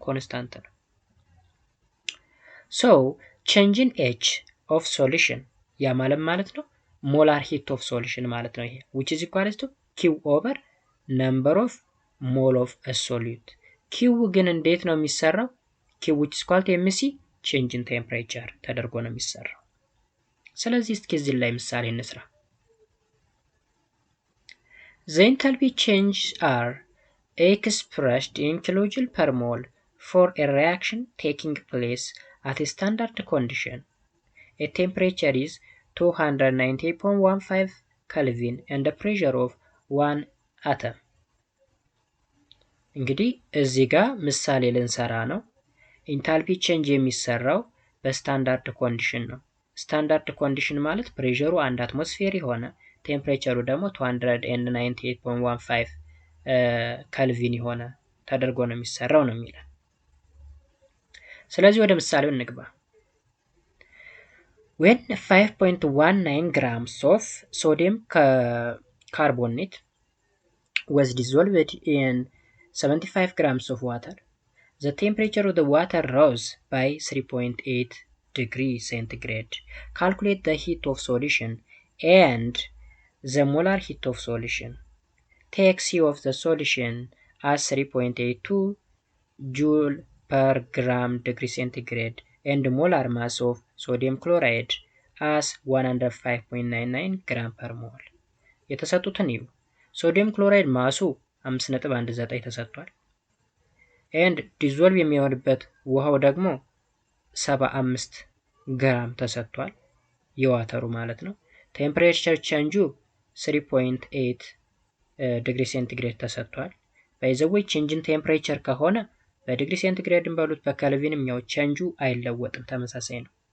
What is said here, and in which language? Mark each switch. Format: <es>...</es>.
<en>ኮንስታንት</en> <am>ነው።</am> <en>ሶ ቼንጅ ኢን ኤች ኦፍ ሶሉሽን</en> <am>ያ ማለት ነው</am> <en>ሞላር ሂት ኦፍ ሶሉሽን</en> <am>ማለት ነው። ይሄ</am> <en>which is equal to q over number of mole of a solute። q</en> <am>ግን እንዴት ነው የሚሰራው?</am> <en>q which is equal to mc change in temperature</en> <am>ተደርጎ ነው የሚሰራው። ስለዚህ እስኪ እዚህ ላይ ምሳሌ እንስራ።</am> <en>The enthalpy changes are expressed in kilojoule per mole for a reaction taking place at a standard condition. A temperature is 290.15 Kelvin and a pressure of 1 atom።</en> <am>እንግዲህ እዚህ ጋር ምሳሌ ልንሰራ ነው። ኢንታልፒ ቼንጅ የሚሰራው በስታንዳርድ ኮንዲሽን ነው። ስታንዳርድ ኮንዲሽን ማለት ፕሬሸሩ 1 አትሞስፌር የሆነ ቴምፕሬቸሩ ደግሞ 298.15 ከልቪን የሆነ ተደርጎ ነው የሚሰራው ነው የሚለው። ስለዚህ ወደ ምሳሌው እንግባ።</am> <en>when 5.19 grams of sodium carbonate was dissolved in 75 grams of water, the temperature of the water rose by 3.8 degrees centigrade. Calculate the heat of solution and the molar heat of solution. Take C of the solution as 3.82 joule per gram degree centigrade and molar mass of sodium chloride as 105.99 gram per mol.</en> <am>የተሰጡትን እዩ። ሶዲየም ክሎራይድ ማሱ 5.19 ተሰጥቷል። ኤንድ ዲዞልቭ የሚሆንበት ውሃው ደግሞ 75 ግራም ተሰጥቷል። የዋተሩ ማለት ነው። ቴምፕሬቸር ቼንጁ 3.8 ዲግሪ ሴንቲግሬድ ተሰጥቷል። ባይዘዌይ ቼንጅን ቴምፕሬቸር ከሆነ በዲግሪ ሴንቲግሬድን በሉት በከልቪንም ያው ቼንጁ አይለወጥም፣ ተመሳሳይ ነው።</am>